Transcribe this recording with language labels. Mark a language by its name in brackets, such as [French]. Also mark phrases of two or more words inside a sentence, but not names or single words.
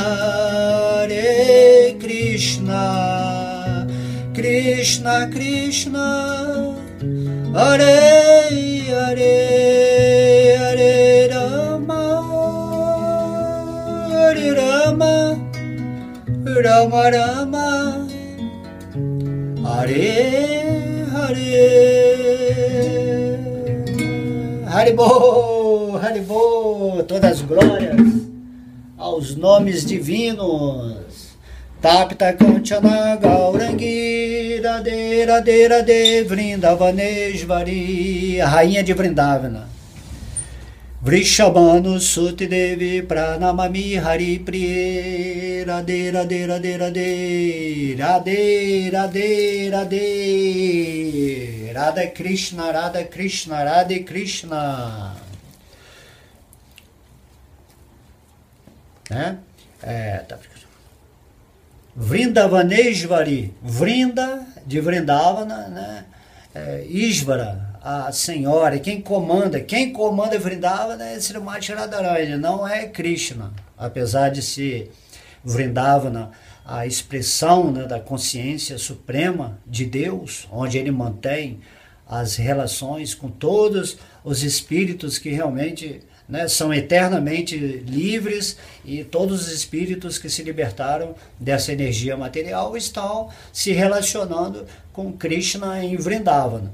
[Sanskrit] Krishna Krishna Hare Hare Hare Rama Rama Rama Hare Hare Haribol, [Portuguese] todas as glórias aos nomes divinos. [Sanskrit] Tapta Kanchana Gaurangi Radhe Radhe Radhe Vrindavaneshvari, [Portuguese] a rainha de Vrindavana. [Sanskrit] Vrishabhanu Suti Devi Pranamami Hari Priye Radhe Radhe Radhe Radhe Radhe Radhe Radhe Radha Krishna Radha Krishna Radhe Krishna. [Portuguese] Vrindavaneshvari, Vrinda de Vrindavana, né? Ishvara, a senhora, quem comanda Vrindavana é Srimati Radharani, não é Krishna, apesar de ser Vrindavana a expressão, né, da consciência suprema de Deus, onde ele mantém as relações com todos os espíritos que realmente, né, são eternamente livres, e todos os espíritos que se libertaram dessa energia material estão se relacionando com Krishna em Vrindavana.